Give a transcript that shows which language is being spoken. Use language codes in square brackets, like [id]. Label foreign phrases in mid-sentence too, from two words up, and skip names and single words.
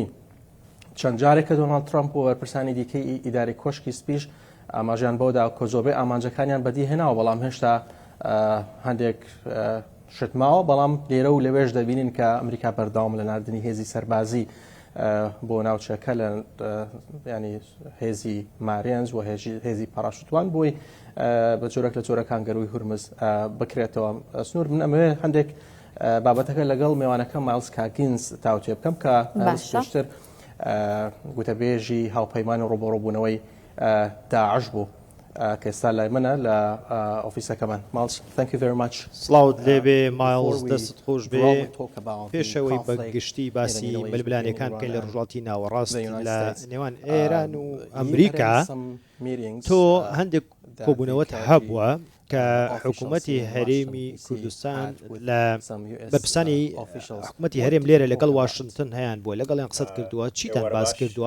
[ckb] چەند جارێکە دۆناڵد ترامپ و وەرپرسانی دیکەی ئیداری کۆشکی سپیش ئاماژیان بۆدا کە زۆربەی ئامانجەکانیان بەدیهێناوە بەڵام هێشتا هەندێک شتماوە بەڵام لێرە و لەوێش دەبینین کە ئەمریکا بەردەوام لە ناردنی هێزی سەربازی بۆ ناوچەکە لە ینی هێزی مارێنز و هێزی پاراشوتوان بۆی بە جۆرەك لە جۆرەکان گەروی هورمز بکرێتەوە. سنوور من ئەمەوێ هەندێک بابەتەکە لەگەڵ میوانەکە مایلز کاگینز تاوتێ بکەم کە پێشتر گوتەبێژی هاوپەیمان و ڕۆبۆڕۆبوونەوەی داعش بوو کە ئێستا لای منە لە ئۆفیسەکەمان. [en] مایلز thank you very much. [ckb] سڵاوت لێبێ مایلز دەست خۆش بێ. پێشەوەی بەگشتی باسی ململانەکان بکەین لە ڕۆژهەڵاتی ناوەڕاست لە نێوان ئێران و ئەمریکا تۆ هەندێک کۆبوونەوەت هەبووە کە حکوومەتی هەرێمی کوردستان لە بەرپرسانی حکوومەتی هەرێم لێرە لەگەڵ واشنگتن هەیان بووە لەگەڵیان قسەت کردووە چیتان باس کردووە؟